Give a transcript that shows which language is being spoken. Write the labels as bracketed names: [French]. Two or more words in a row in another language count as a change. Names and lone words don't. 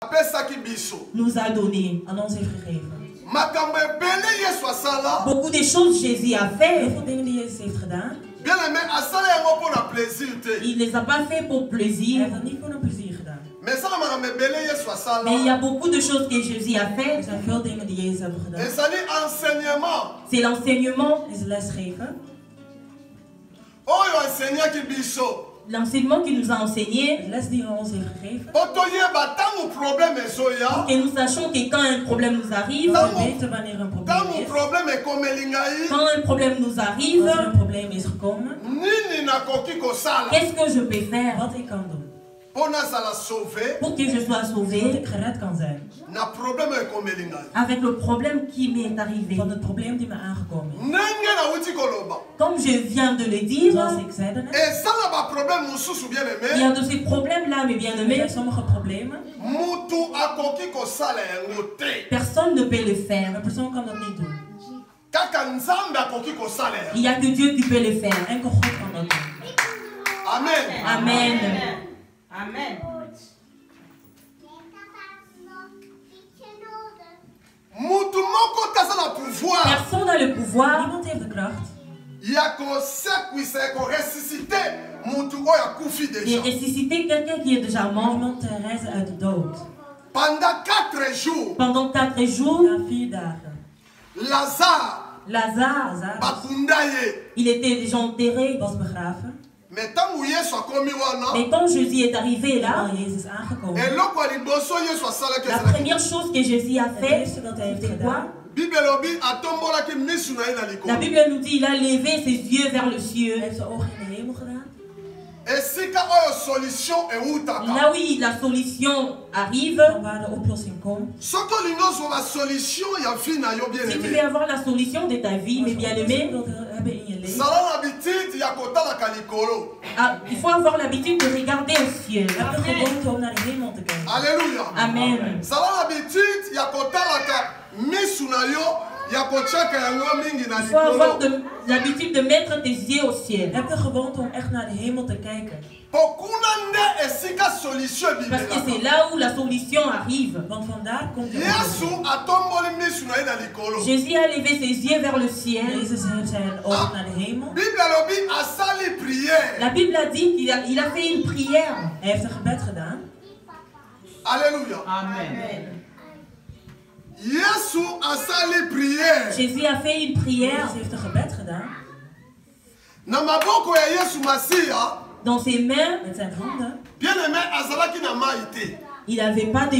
[French] nous a donné. [Dutch] Aan ons heeft gegeven. [French] Beaucoup de choses Jésus a fait. [Dutch] Heel veel dingen die Jezus heeft gedaan. [French] Il ne les a pas fait pour [Dutch] Hij [French] plaisir. [Dutch] heeft dat niet voor een plezier gedaan. [French] Mais il y a beaucoup de choses que Jésus a fait. [Dutch] Er zijn veel dingen die Jezus hebben gedaan. [French] C'est l'enseignement. [Dutch] Is lesgeven. [French] L'enseignement qu'il nous a enseigné. [Dutch] De les die hij ons heeft gegeven. [French] Pour que nous sachions que quand un problème nous arrive. [Dutch] We weten wanneer een probleem is. [French] Quand un problème nous arrive. [Dutch] Als er een probleem is gekomen. [French] Qu'est-ce que je peux faire? [Dutch] Wat ik kan doen. [French] Pour que je sois sauvé. [Dutch] Zodat ik gered kan zijn. [French] Avec le problème qui m'est arrivé. [Dutch] Van het probleem die me aangekomen is. [French] Comme je viens de le dire. [Dutch] Zoals ik zei daarnet. [French] Il y a de ces problèmes-là, mes [Dutch] Er [French] bien-aimés. [Dutch] zijn sommige problemen. [French] Personne ne peut le faire. [Dutch] Een persoon kan dat niet doen. [French] Il n'y a que Dieu qui peut le faire. [Dutch] Enkel God kan dat doen. [French] Amen. [Dutch] Amen. [French] Personne n'a le pouvoir [Dutch] Niemand heeft de kracht [French] de ressusciter quelqu'un qui est déjà [Dutch] om [French] mort. [Dutch] iemand te reizen uit de dood. [French] Pendant 4 jours, [Dutch] Na 4 dagen. [French] Lazare, [Dutch] Lazarus [French] il était déjà enterré. [Dutch] was begraven. [French] Mais quand Jésus est arrivé là, [Dutch] Terwijl Jezus aangekomen. [French] la première chose que Jésus a [Dutch] Het [French] fait, [Dutch] eerste dat hij heeft [French] c'est quoi? [Dutch] gedaan. [French] La Bible nous dit il a levé ses yeux vers le ciel. [Dutch] Hij heeft zijn ogen in de hemel gedaan. [French] Là oui, la solution arrive. [Dutch] Van waar de oplossing komt. [French] Si tu veux avoir la solution de ta vie, mes bien-aimés, [Dutch] Dat hebben in je leven. [French] il faut avoir l'habitude de regarder au ciel. [Dutch] Je hebt de gewoonte om naar de hemel te kijken. [French] Amen. [Dutch] Amen. [French] Il faut avoir l'habitude de mettre tes yeux au ciel. [Dutch] Je hebt de gewoonte om echt naar de hemel te kijken. [French] Parce que c'est là où la solution arrive. [Dutch] Want vandaar komt de oplossing. [French] Jésus a levé ses yeux vers le ciel. [Dutch] Jezus heeft zijn ogen naar de hemel. [French] La Bible a dit qu'il a fait une prière. [Dutch] Hij heeft een gebed gedaan. [French] Alléluia. [Dutch] Amen. [French] Jésus a fait une prière. [Dutch] Jezus heeft een gebed gedaan. [French] Dans ses mains, [Dutch] Met zijn handen. [French] il n'avait pas de